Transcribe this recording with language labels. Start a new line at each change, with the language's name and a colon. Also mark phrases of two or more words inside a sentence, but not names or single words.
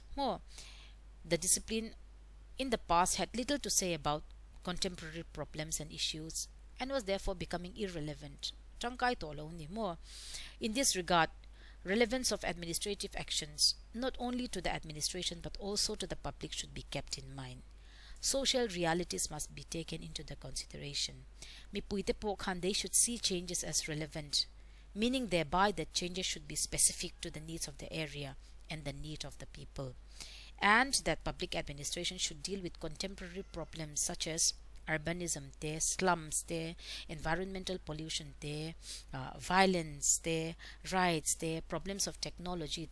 English: More, the discipline in the past had little to say about contemporary problems and issues and was therefore becoming irrelevant. More, in this regard, relevance of administrative actions not only to the administration but also to the public should be kept in mind. Social realities must be taken into the consideration.
Mizo: Mipuite po kan
English: they should see changes as relevant, meaning thereby that changes should be specific to the needs of the area and the need of the people, and that public administration should deal with contemporary problems such as urbanism, slums, environmental pollution, violence, rights, problems of technology.